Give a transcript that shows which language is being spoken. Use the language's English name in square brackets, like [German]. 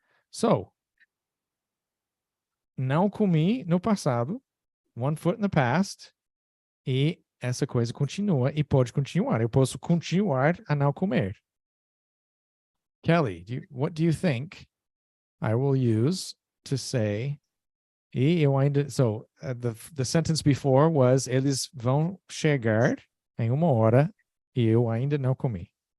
[Portuguese] So, não comi no passado, [English] 1 foot in the past, [Portuguese] e essa coisa continua e pode continuar. Eu posso continuar a não comer. [English] Kelly, what do you think I will use to say [Portuguese] e eu ainda... [English] So, the sentence before was [Portuguese] eles vão chegar em 1 hora e eu ainda não comi.